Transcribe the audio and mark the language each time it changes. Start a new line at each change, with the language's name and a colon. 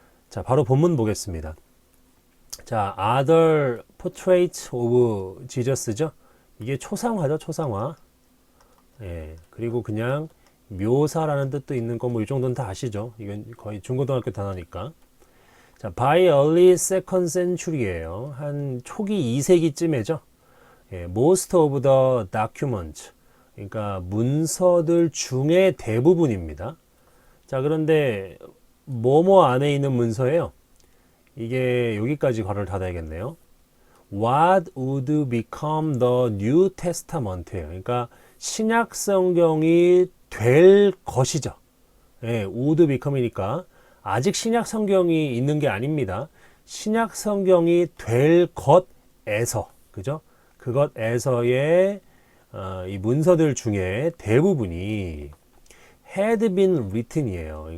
Korean: 자, 바로 본문 보겠습니다. 자,
English: Other Portraits of Jesus
Korean: 죠. 이게 초상화죠, 초상화. 그리고 그냥 묘사라는 뜻도 있는 거 뭐 이 정도는 다 아시죠? 이건 거의 중고등학교 단어니까.
English: 자, by early second century예요.
Korean: 한 초기 2세기쯤에죠.
English: most of the documents.
Korean: 그러니까 문서들 중에 대부분입니다. 자, 그런데 뭐뭐 안에 있는 문서예요? 이게 여기까지 괄호를 닫아야겠네요.
English: What would become the New Testament예요.
Korean: 그러니까 신약 성경이 될 것이죠. would become이니까 아직 신약 성경이 있는 게 아닙니다. 신약 성경이 될 것에서, 그죠? 그것에서의 이 문서들 중에 대부분이
English: had been written
Korean: 이에요.